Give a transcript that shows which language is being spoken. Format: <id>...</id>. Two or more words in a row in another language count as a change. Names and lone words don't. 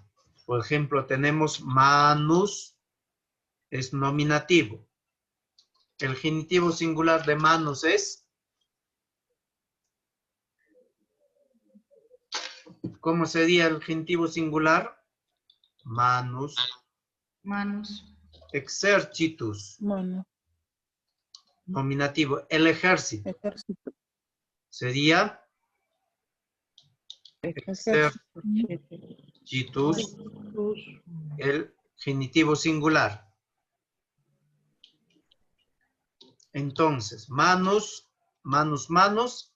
<es>Por ejemplo, tenemos manus, es nominativo. El genitivo singular de manus es... ¿Cómo sería el genitivo singular? Manus. Manus. Exercitus. Mano. Nominativo. El ejército. Ejército. Sería... Exercitus. El genitivo singular. Entonces,</es> <la>manus, manus, manus.</la>